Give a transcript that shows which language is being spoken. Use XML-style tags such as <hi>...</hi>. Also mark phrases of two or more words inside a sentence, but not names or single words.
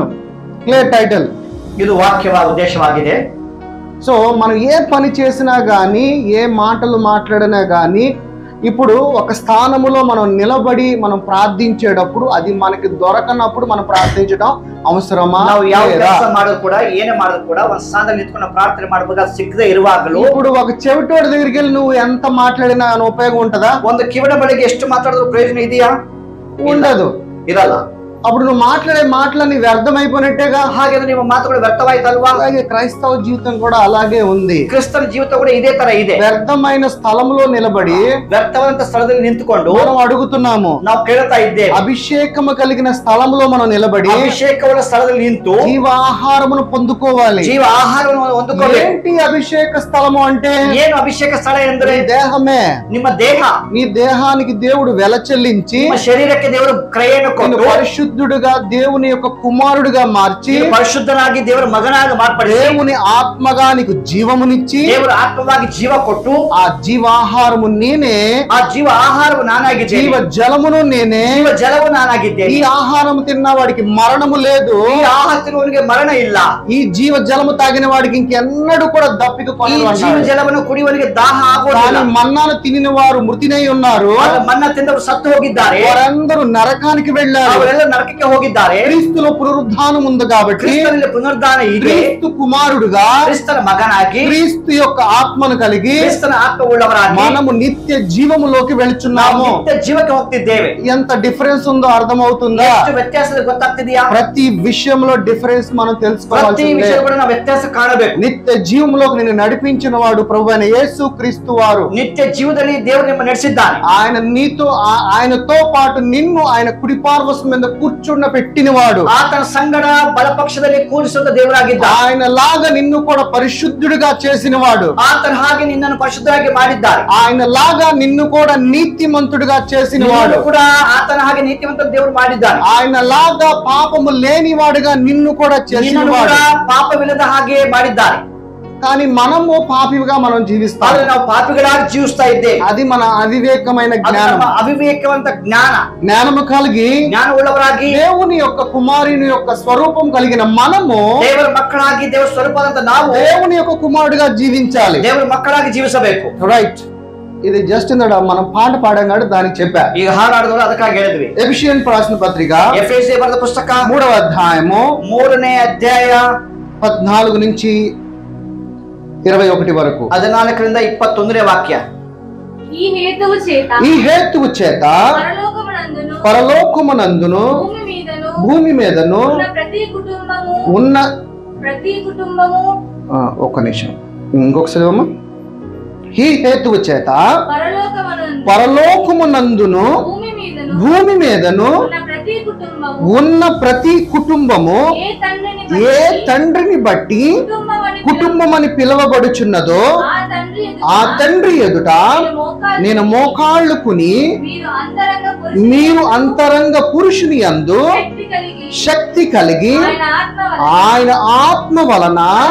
<te>క్లియర్ టైటిల్.</te> <kn>ಇದು ವಾಕ್ಯ ಉದ್ದೇಶವಾಗಿದೆ.</kn> <te>సో మనం ఏ పని చేసినా గానీ, ఏ మాటలు మాట్లాడినా గానీ, ఇప్పుడు ఒక స్థానములో మనం నిలబడి మనం ప్రార్థించేటప్పుడు అది మనకి దొరకనప్పుడు మనం ప్రార్థించడం అవసరమా?</te> <kn>ನಾವು ಯಾವ ಕೆಲಸ ಮಾಡೋದು ಕೂಡ ಏನೇ ಮಾಡೋದು ಕೂಡ ಒಂದು ಸ್ಥಾನದಲ್ಲಿ ನಿಂತ್ಕೊಂಡು ಪ್ರಾರ್ಥನೆ ಮಾಡಬೇಕು. ಅದು ಸಿಕ್ಕದೆ ಇರುವಾಗಲೂ</kn> <te>ఇప్పుడు ఒక చెవిటోడి దగ్గరికి వెళ్ళి నువ్వు ఎంత మాట్లాడినా ఉపయోగం ఉంటదా?</te> <kn>ಒಂದು ಕಿವಿನ ಬಳಿಗೆ ಎಷ್ಟು ಮಾತಾಡಿದ್ರು ಪ್ರಯೋಜನ ಇದೆಯಾ?</kn> <te>ఉండదు,</te> <kn>ಇರಲ್ಲ.</kn> <te>అప్పుడు నువ్వు మాట్లాడే మాటలన్నీ వ్యర్థమైపోయినట్టేగా.</te> <kn>ಹಾಗೆ ನಿಮ್ಮ ಮಾತುಗಳು ವ್ಯರ್ಥವಾಯ್ತಲ್ವಾ?</kn> <te>అలాగే క్రైస్తవ జీవితం కూడా అలాగే ఉంది.</te> <kn>ಕ್ರಿಸ್ತನ ಜೀವಿತ ಕೂಡ ಇದೇ ತರ ಇದೆ.</kn> <te>వ్యర్థమైన స్థలంలో నిలబడి</te> <kn>ವ್ಯರ್ಥವಾದಂತ ಸ್ಥಳದಲ್ಲಿ ನಿಂತುಕೊಂಡು</kn> <te>మనం అడుగుతున్నాము.</te> <kn>ನಾವು ಕೇಳ್ತಾ ಇದ್ದೇವೆ.</kn> <te>అభిషేకము కలిగిన స్థలంలో మనం నిలబడి</te> <kn>ಅಭಿಷೇಕವಾದ ಸ್ಥಳದಲ್ಲಿ ನಿಂತು</kn> <te>జీవాహారమును పొందుకోవాలి.</te> <kn>ಜೀವ ಆಹಾರವನ್ನು ಹೊಂದಿಕೊಳ್ಳಬೇಕು.</kn> <te>ఏంటి అభిషేక స్థలము అంటే?</te> <kn>ಏನು ಅಭಿಷೇಕ ಸ್ಥಳ ಎಂದರೆ</kn> <te>దేహమే.</te> <kn>ನಿಮ್ಮ ದೇಹ.</kn> <te>నీ దేహానికి దేవుడు వెల చెల్లించి</te> <kn>ನಿಮ್ಮ ಶರೀರಕ್ಕೆ ದೇವರು ಕ್ರಯವನ್ನು ಕೊಟ್ಟು</kn> <te>పరిశుద్ధుడుగా దేవుని యొక్క కుమారుడుగా మార్చి</te> <kn>ನೀನು ಪರಿಶುದ್ಧನಾಗಿ ದೇವರ ಮಗನಾಗಿ ಮಾರ್ಪಡಿಸಿ</kn> <te>దేవుని ఆత్మగా నీకు జీవమునిచ్చి</te> <kn>ದೇವರ ಆತ್ಮವಾಗಿ ಜೀವ ಕೊಟ್ಟು</kn> <te>ఆ జీవాహారము నేనే,</te> <kn>ಆ ಜೀವ ಆಹಾರವು ನಾನಾಗಿದ್ದೇನೆ,</kn> <te>జీవ జలమును నేనే.</te> <kn>ಜೀವ ಜಲವು ನಾನಾಗಿದ್ದೇನೆ.</kn> <te>ఈ ఆహారము తిన్న వాడికి మరణము లేదు,</te> <kn>ಈ ಆಹಾರ ತಿನ್ನುವವನಿಗೆ ಮರಣ ಇಲ್ಲ,</kn> <te>ఈ జీవ జలము తాగిన వాడికి ఇంకెన్నడూ కూడా దప్పిక</te> <kn>ಈ</kn> <te>కొనడు</te> <kn>ಜೀವ</kn> <te>అన్నాడు.</te> <kn>ಜಲವನ್ನು ಕುಡಿಯುವವನಿಗೆ ದಾಹ ಆಗುವುದಿಲ್ಲ.</kn> <te>కానీ మన్నాను తినిన వారు మృతినై ఉన్నారు,</te> <kn>ಆಗ ಮನ್ನ ತಿಂದವರು ಸತ್ತು ಹೋಗಿದ್ದಾರೆ,</kn> <te>వారందరూ నరకానికి వెళ్ళారు.</te> <kn>ಅವರೆಲ್ಲ ನರಕಕ್ಕೆ ಹೋಗಿದ್ದಾರೆ.</kn> <te>క్రీస్తులో పునరుద్ధానం ఉంది కాబట్టి</te> <kn>ಕ್ರಿಸ್ತನಲ್ಲಿ ಪುನರುದ್ಧಾನ ಇದೆ.</kn> <te>క్రీస్తు కుమారుడుగా</te> <kn>ಕ್ರಿಸ್ತನ ಮಗನಾಗಿ</kn> <te>క్రీస్తు యొక్క ఆత్మను కలిగి</te> <kn>ಕ್ರಿಸ್ತನ ಆತ್ಮವುಳ್ಳವರಾಗಿ</kn> <te>మనము నిత్య జీవములోకి</te> <kn>ನಾವು</kn> <te>వెళుచున్నాము.</te> <kn>ನಿತ್ಯ ಜೀವಕ್ಕೆ ಹೋಗ್ತಿದ್ದೇವೆ.</kn> <te>ఎంత డిఫరెన్స్ ఉందో అర్థమవుతుందా?</te> <kn>ಎಷ್ಟು ವ್ಯತ್ಯಾಸ ಗೊತ್ತಾಗ್ತಿದೆಯಾ?</kn> <te>ప్రతి విషయంలో డిఫరెన్స్ మనం</te> <kn>ಪ್ರತಿ</kn> <te>తెలుసుకోవాల్సిందే.</te> <kn>ವಿಷಯ ಕೂಡ ನಾವು ವ್ಯತ್ಯಾಸ ಕಾಣಬೇಕು.</kn> <te>నిత్య జీవంలోకి నిన్ను నడిపించిన వాడు ప్రభు అయిన యేసు క్రీస్తు వారు.</te> <kn>ನಿತ್ಯ ಜೀವದಲ್ಲಿ ದೇವರು ನಿಮ್ಮ ನಡೆಸಿದ್ದಾನೆ.</kn> <te>ఆయనతో పాటు నిన్ను ఆయన కుడి పార్శ్వం మీద కూర్చున్న పెట్టినవాడు.</te> <kn>ಆತನ ಸಂಗಡ ಬಲಪಕ್ಷದಲ್ಲಿ ಕೂರಿಸುತ್ತ ದೇವರಾಗಿದ್ದ.</kn> <te>ఆయన లాగా నిన్ను కూడా పరిశుద్ధుడిగా చేసినవాడు.</te> <kn>ಆತನ ಹಾಗೆ ನಿನ್ನನ್ನು ಪರಿಶುದ್ಧರಾಗಿ ಮಾಡಿದ್ದಾರೆ.</kn> <te>ఆయన లాగా నిన్ను కూడా నీతిమంతుడిగా చేసినవాడు.</te> <kn>ನಿನ್ನನ್ನು ಕೂಡ ಆತನ ಹಾಗೆ ನೀತಿವಂತ ದೇವರು ಮಾಡಿದ್ದಾನೆ.</kn> <te>ఆయన లాగా పాపము లేనివాడుగా నిన్ను కూడా</te> <kn>ನಿನ್ನನ್ನು ಕೂಡ</kn> <te>చేసినవాడు.</te> <kn>ಪಾಪವಿಲ್ಲದ ಹಾಗೆ ಮಾಡಿದ್ದಾರೆ.</kn> <te>కానీ మనము పాపిగా మనం జీవిస్తాం.</te> <kn>ಆದ್ರೆ ನಾವು ಪಾಪಿಗಳಾಗಿ ಜೀವಿಸ್ತಾ ಇದ್ದೇವೆ.</kn> <te>అది మన అవివేకమైన</te> <kn>ಅದು</kn> <te>జ్ఞానం.</te> <kn>ನಮ್ಮ ಅವಿವೇಕವಂತ ಜ್ಞಾನ.</kn> <te>జ్ఞానము కలిగి</te> <kn>ಜ್ಞಾನವುಳ್ಳವರಾಗಿ</kn> <te>దేవుని యొక్క కుమారుని యొక్క స్వరూపం కలిగిన మనము</te> <kn>ದೇವರ ಮಕ್ಕಳಾಗಿ ದೇವರ ಸ್ವರೂಪದಂತ ನಾವು</kn> <te>దేవుని యొక్క కుమారుడిగా జీవించాలి.</te> <kn>ದೇವರ ಮಕ್ಕಳಾಗಿ ಜೀವಿಸಬೇಕು.</kn> <te>రైట్. ఇది జస్ట్ ఇందడ మనం పాట పాడాం కాబట్టి దానికి చెప్పా.</te> <kn>ಈಗ ಹಾಡಾಡಿದವರು ಅದಕ್ಕಾಗಿ ಹೇಳಿದ್ವಿ.</kn> <te>ఎఫెసియన్ రాసిన పత్రిక</te> <kn>ಎಫೆಸ ಬರೆದ ಪುಸ್ತಕ</kn> <te>3వ అధ్యాయము</te> <kn>3ನೇ ಅಧ್ಯಾಯ</kn> <te>14 నుంచి 21 వరకు.</te> <kn>14ರಿಂದ 21ನೇ ವಾಕ್ಯ.</kn> <te>ఈ హేతువు చేత ఈ హేతువు చేత పరలోకమునందును భూమి మీదను ఉన్న ప్రతి కుటుంబము ఒక్క నిమిషం ఇంకొకసారి అమ్మా. ఈ హేతువు చేత పరలోకమునందును భూమి మీదను ఉన్న ప్రతి కుటుంబము ఏ తండ్రిని బట్టి కుటుంబం అని పిలువబడుచున్నదో ఆ తండ్రి ఎదుట నేను మోకాళ్ళుకుని మీరు అంతరంగ పురుషుని యందు శక్తి కలిగి ఆయన ఆత్మ వలన</te>